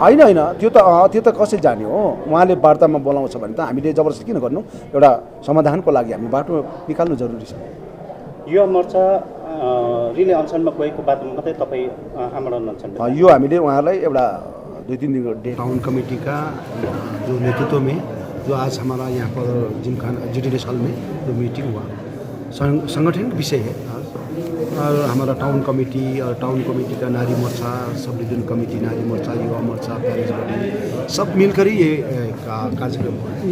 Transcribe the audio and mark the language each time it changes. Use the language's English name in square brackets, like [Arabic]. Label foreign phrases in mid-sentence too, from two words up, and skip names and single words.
[Nepali] होइन होइन, त्यो त कसरी जाने हो? उहाँले वार्तामा बोलाउँछ भने त हामीले जबरजस्ती किन गर्नु? एउटा समाधानको लागि हामी बाटो निकाल्नु जरुरी छ। युवा मोर्चा रिले अनसनमा गएको बादमा मात्रै तपाईँ आमरण अनसन? यो हामीले उहाँहरूलाई एउटा 2-3 दिन डेट। [English] town committee [Hindi] का जो नेतृत्व में जो आज हमारा यहाँ पर जिमखाना GTDS हॉल में जो मीटिंग हुआ, संगठन विषय है आज। और हमारा [English] town committee [Hindi] और [English] town committee [Hindi] का नारी मोर्चा, [English] sub division committee, [Hindi] नारी मोर्चा, युवा मोर्चा, [English] parish body [Hindi] सब मिलकर ही ये कार्यक्रम हुआ है।